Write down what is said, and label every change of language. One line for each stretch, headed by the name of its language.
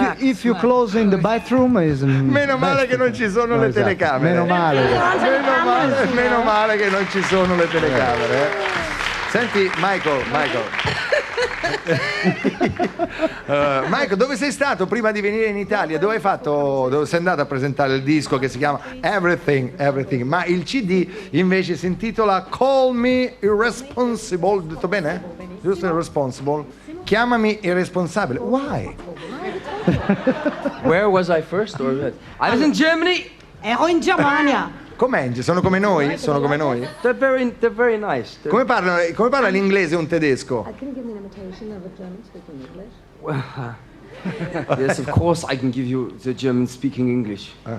English: If you close in the bathroom is
Italian: Meno male che non ci sono le Esatto. telecamere. Meno male. Meno male che non ci sono le telecamere. Senti, Michael. Michael, dove sei stato prima di venire in Italia? Dove sei andato a presentare il disco che si chiama Everything, ma il CD invece si intitola Call Me Irresponsible, detto bene? Giusto, Irresponsible? Chiamami irresponsabile.
English: Why? Where was I first? Or I was in Germany.
Italian: Ero in Germania. Com'è? Sono come noi?
English: They're very nice.
Italian: Come parla l'inglese un tedesco?
English: I can give you an imitation of a German speaking English. Yes, of course I can give you the German speaking English.